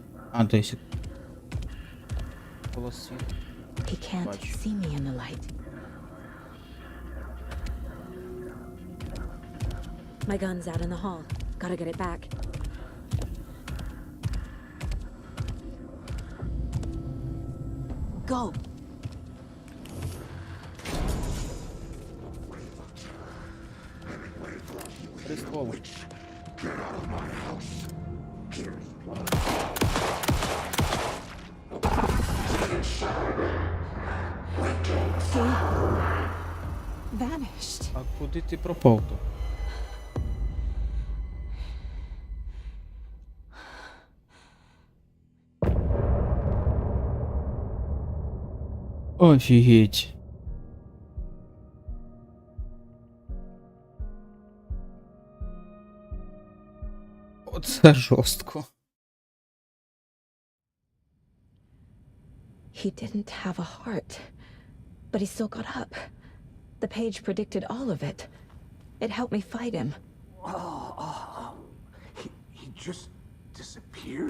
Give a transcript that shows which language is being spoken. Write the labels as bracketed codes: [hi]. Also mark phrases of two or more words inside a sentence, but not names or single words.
[ru] А, то есть... Полос света. [en] He can't see me in the light. My gun's out in the hall. Gotta get it back. Go! [uk] Прикол. [en] Vanished. [uk] А куди ти пропав то? Офігеть. Оце жорстко. [en] He didn't have a heart, but he still got up. The page predicted all of it. It helped me fight him. He just disappeared?